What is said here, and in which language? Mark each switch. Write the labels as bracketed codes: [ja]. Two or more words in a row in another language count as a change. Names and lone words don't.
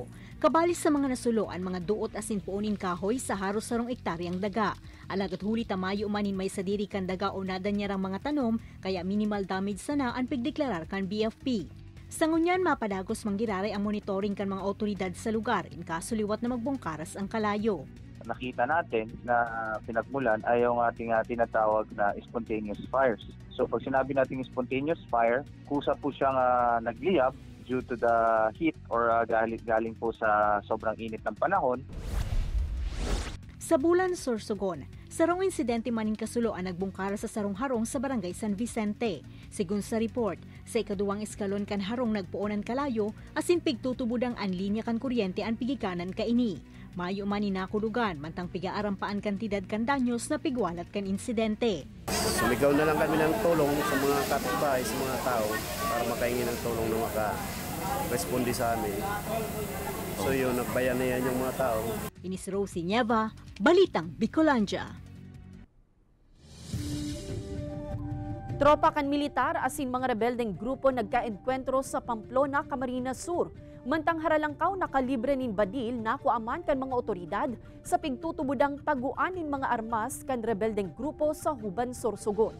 [bik] Kabalis sa mga nasulo ang mga duot asin puunin kahoy sa haros sarong ektaryang daga. Alagat huli tamayo manin may sadiri kan daga o nadan niya rang mga tanom kaya [en] minimal damage [bik] sana ang pigdeklarar kan BFP. Sa ngunyan mapadagos manggiraray ang monitoring kan mga otoridad sa lugar in kaso liwat na magbungkaras ang kalayo. [tl] Nakita natin na pinagmulan ay yung ating tinatawag na [en] spontaneous fires. [tl] So pag sinabi natin [en] spontaneous fire, [tl] kusa po siyang nagliyab [en] due to the heat or [tl] galing po sa sobrang init ng panahon. [bik] Sa Bulan Sorsogon, sarong insidente maning kasulo ang nagbungkara sa sarong harong sa Barangay San Vicente. Sigun sa report, sa ikaduwang eskalon kan harong nagpuonan kalayo asin pigtutubudang ang linya kan kuryente ang pigikanan kaini. Mayo man inakulugan mantang pigaarampaan kantidad kan danyos na pigwalat kan insidente. [tl] Sumigaw na lang kami ng tulong sa mga kapitbahay, sa mga tao para makahingi ng tulong na maka-responde sa amin. So yun, nagbayan na yan yung mga tao. [bik] Inis Rosie Nieva, Balitang Bicolandia. Tropa kan militar asin mga rebeldeng grupo nagkaenkwentro sa Pamplona, Camarines Sur. Mantang haralangkaw nakalibre nin badil na kuaman kan mga otoridad sa pigtutubudang taguanin mga armas kan rebeldeng grupo sa Huban Sorsogon.